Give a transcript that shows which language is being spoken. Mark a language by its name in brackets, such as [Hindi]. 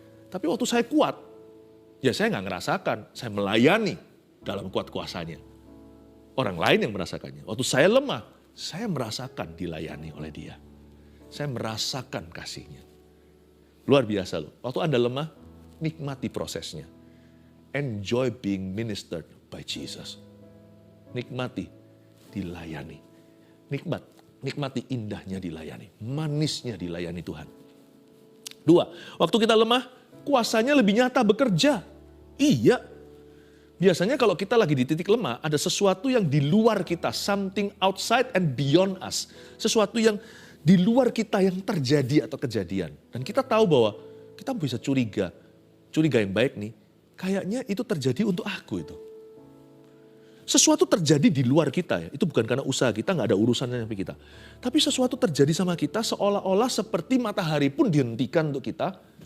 [Indonesian] Tapi waktu saya kuat, ya saya nggak ngerasakan, saya melayani dalam kuat kuasanya. Orang lain yang merasakannya. Waktu saya lemah, saya merasakan dilayani oleh dia. Saya merasakan kasihnya. Luar biasa loh. Waktu Anda lemah, nikmati prosesnya. [English] Enjoy being ministered by Jesus. [Indonesian] Nikmati dilayani. Nikmati indahnya dilayani. Manisnya dilayani Tuhan. 2, waktu kita lemah, kuasanya lebih nyata bekerja. Iya. Biasanya kalau kita lagi di titik lemah, ada sesuatu yang di luar kita. [English] Something outside and beyond us. [Indonesian] Sesuatu yang di luar kita yang terjadi atau kejadian. Dan kita tahu bahwa kita bisa curiga. Curiga yang baik nih. Kayaknya itu terjadi untuk aku itu. Sesuatu terjadi di luar kita ya. Itu bukan karena usaha kita, gak ada urusannya sama kita. Tapi sesuatu terjadi sama kita seolah-olah seperti matahari pun dihentikan untuk kita.